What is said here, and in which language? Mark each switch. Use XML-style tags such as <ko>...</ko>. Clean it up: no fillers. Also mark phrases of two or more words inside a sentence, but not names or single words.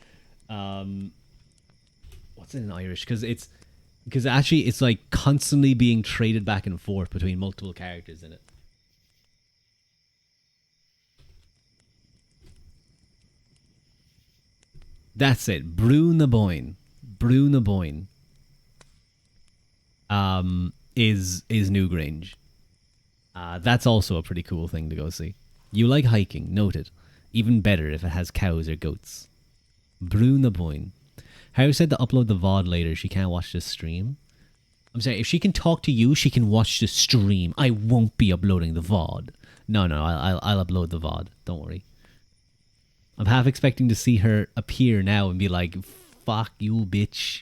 <en>What's it in Irish? Because actually it's like constantly being traded back and forth between multiple characters in it. That's it. Brú na Bóin. Brú na Bóin. Is Newgrange. That's also a pretty cool thing to go see. You like hiking, noted. Even better if it has cows or goats. Brú na Bóin. Harry said to upload the VOD later. She can't watch this stream. I'm sorry, if she can talk to you, she can watch the stream. I won't be uploading the VOD. No, I'll upload the VOD. Don't worry. I'm half expecting to see her appear now and be like, fuck you, bitch.</en>